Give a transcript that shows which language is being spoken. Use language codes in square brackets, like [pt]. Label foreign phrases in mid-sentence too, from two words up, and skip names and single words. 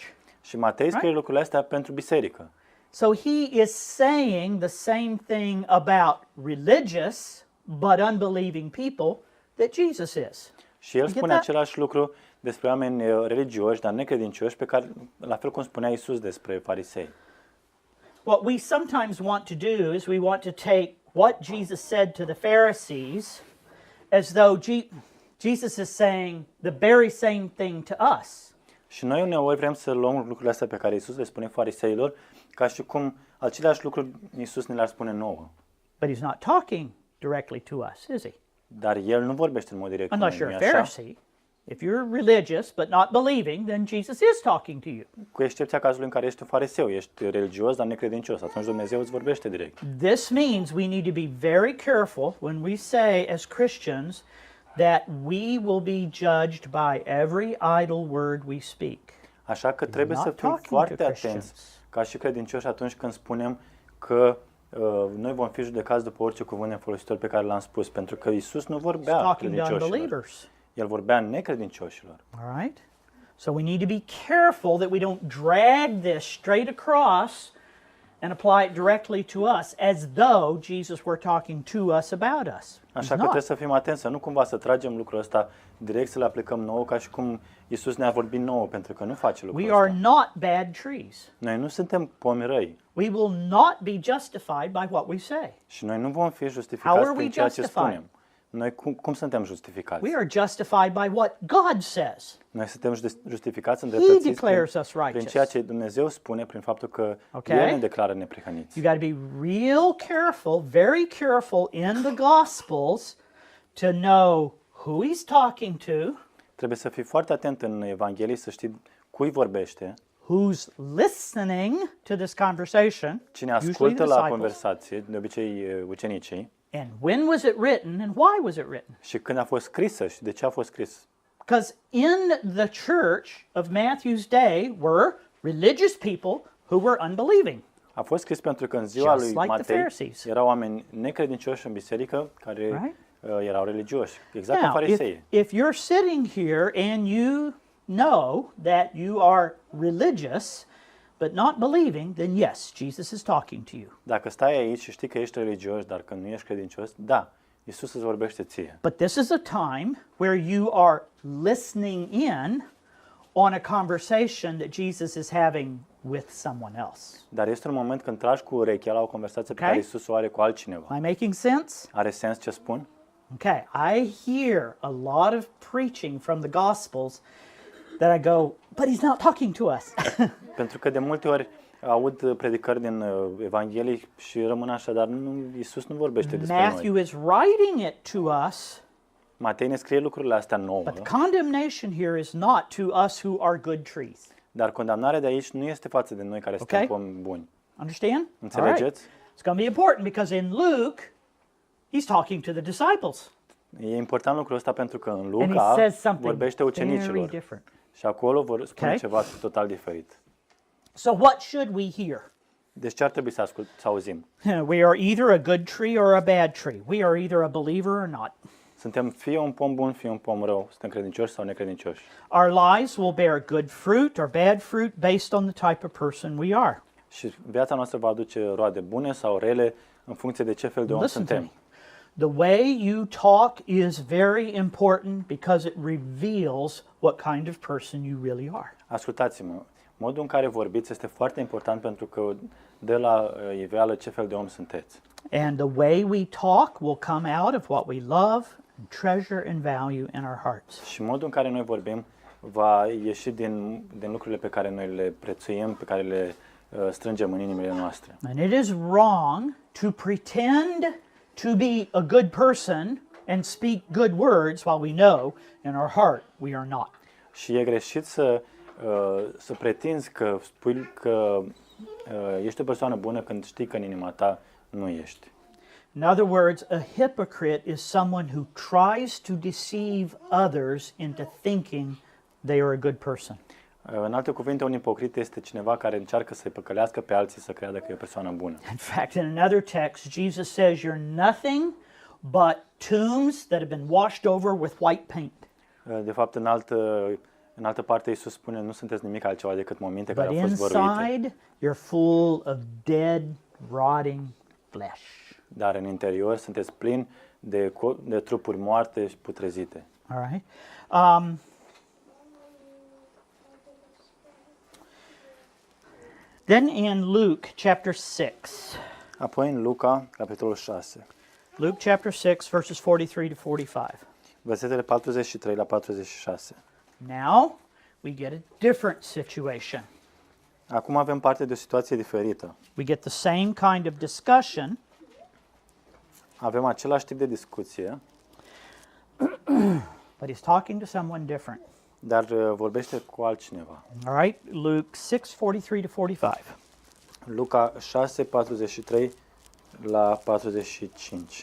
[ro] Și Matei scrie lucrurile astea pentru biserică. [en] So he is saying the same thing about religious but unbelieving people that Jesus is. [ro] Și el [en] You get [ro] spune [en] that? [ro] același lucru despre oameni religioși, dar necredincioși, pe care, la fel cum spunea Iisus despre farisei. [en] What we sometimes want to do is we want to take what Jesus said to the Pharisees as though Jesus is saying the very same thing to us. [ro] Și noi uneori vrem să luăm lucrurile astea pe care Iisus le spune fariseilor, ca și cum aceleași lucruri Iisus ne le-ar spune nouă. [en] But he's not talking directly to us, is he? [ro] Dar el nu vorbește în mod direct cu noi, [en] Unless you're [ro] nu-i a așa? [en] Pharisee. If you're religious but not believing, then Jesus is talking to you. [ro] Cu excepția cazului în care ești un fariseu, ești religios, dar necredincios, atunci Dumnezeu îți vorbește direct. [en] This means we need to be very careful when we say as Christians that we will be judged by every idle word we speak. [ro] Așa că trebuie [en] not [ro] să fim [en] talking [ro] foarte [en] to [ro] atenți [en] Christians. [ro] ca și credincioși atunci când spunem că noi vom fi judecați după orice cuvânt nefolositor pe care l-am spus, pentru că Iisus nu [en] He's [ro] vorbea [en] talking to [ro] credincioșilor. [en] unbelievers. [ro] El vorbea necredincioșilor. [en] All right? So we need to be careful that we don't drag this straight across and apply it directly to us as though Jesus were talking to us about us. He's [ro] Așa că [en] not. [ro] trebuie să fim atenți, să nu cumva să tragem lucrul ăsta direct, să le aplicăm nouă, ca și cum Iisus ne-a vorbit nouă, pentru că nu face lucrul [en] We are [ro] ăsta. [en] not bad trees. [ro] Noi nu suntem pomi răi [en] We will not be justified by what we say. [ro] și noi nu vom fi [en] How [ro] justificați [en] are [ro] prin [en] we [ro] ceea ce [en] justified? [ro] spunem. Noi cum suntem justificați? [en] We are justified by what God says. [ro] Noi suntem justificați, [en] He [ro] îndreptățiți [en] declares us [ro] prin [en] righteous. [ro] ceea ce Dumnezeu spune, prin faptul că [en] Okay. [ro] El ne declară neprihăniți. [en] You got to be real careful, very careful in the Gospels to know who he's talking to, [ro] Trebuie să fii foarte atent în Evanghelie, să știi cui vorbește, [en] who's listening to this conversation, [ro] cine [en] usually [ro] ascultă [en] the [ro] la [en] disciples, [ro] conversație, de obicei ucenicii, [en] and when was it written and why was it written? [ro] și când a fost scrisă și de ce a fost scris. [en] Because in the church of Matthew's day were religious people who were unbelieving. [ro] A fost scris pentru că în ziua [en] Just [ro] lui [en] like the [ro] Matei [en] Pharisees. [ro] erau oameni necredincioși în biserică care [en] Right? [ro] erau religioși, exact ca [en] Now, [ro] farisei. [en] if you're sitting here and you know that you are religious but not believing, then yes, Jesus is talking to you. [ro] Dacă stai aici și știi că ești religios, dar că nu ești credincios, da, Iisus îți vorbește ție. [en] But this is a time where you are listening in on a conversation that Jesus is having with someone else. [ro] Dar este un moment când tragi cu urechea la o conversație pe [en] Okay. [ro] care Iisus o are cu altcineva. [en] Am I making sense? [ro] Are sens ce spun? [en] Okay, I hear a lot of preaching from the Gospels that I go, but he's not talking to us. [ro] Pentru că de multe ori aud predicări din Evanghelii și rămân așa, dar Iisus nu vorbește despre [en] Matthew [ro] noi. [en] is writing it to us, [ro] Matei ne scrie lucrurile astea nouă, [en] but the condemnation here is not to us who are good trees. [ro] dar condamnarea de aici nu este față de noi care suntem [en] Okay. [ro] pomi buni. [en] Understand? All right. [ro] Înțelegeți? [en] It's going to be important because in Luke, he's talking to the disciples. [ro] E important lucrul ăsta pentru că în [en] And [ro] Luca [en] he says something [ro] vorbește [en] very [ro] ucenicilor [en] different. [ro] și acolo vor spune [en] Okay. [ro] ceva total diferit. [en] So what should we hear? [ro] Deci ce ar trebui să auzim? [en] We are either a good tree or a bad tree. We are either a believer or not. [ro] Suntem fie un pom bun, fie un pom rău. Suntem credincioși sau necredincioși. [en] Our lives will bear good fruit or bad fruit based on the type of person we are. [ro] Și viața noastră va aduce roade bune sau rele în funcție de ce fel de om [en] Listen to me. [ro] suntem. [en] The way you talk is very important because it reveals what kind of person you really are. [ro] Ascultați-mă, modul în care vorbiți este foarte important pentru că dă la iveală ce fel de om sunteți. [en] And the way we talk will come out of what we love and treasure and value in our hearts. [ro] Și modul în care noi vorbim va ieși din lucrurile pe care noi le prețuim, pe care le strângem în inimile noastre. [en] And it is wrong to pretend to be a good person and speak good words while we know in our heart we are not. [ro] Și e greșit să pretinzi că spui că ești o persoană bună când știi că în inima ta nu ești. [en] In other words, a hypocrite is someone who tries to deceive others into thinking they are a good person. [ro] În alte cuvinte, un ipocrit este cineva care încearcă să-i păcălească pe alții să creadă că e o persoană bună. [en] In fact, in another text, Jesus says you're nothing but tombs that have been washed over with white paint. [ro] De fapt, în altă parte, Iisus spune, nu sunteți nimic altceva decât morminte [en] But [ro] care au fost văruite. [en] inside, you're full of dead, rotting flesh. [ro] Dar în interior sunteți plini de trupuri moarte și putrezite. [en] All right. Then in Luke chapter 6. [ro] Apoi în Luca, capitolul 6, [en] Luke chapter 6, verses 43 to 45. [ro] versetele 43 la 46. [en] Now we get a different situation. [ro] Acum avem parte de o situație diferită. [en] We get the same kind of discussion, [ro] avem același tip de discuție, [en] but he's talking to someone different. [ro] dar vorbește cu altcineva. [en] All right, Luke 6:43-45. [ro] Luca 6, 43 la 45.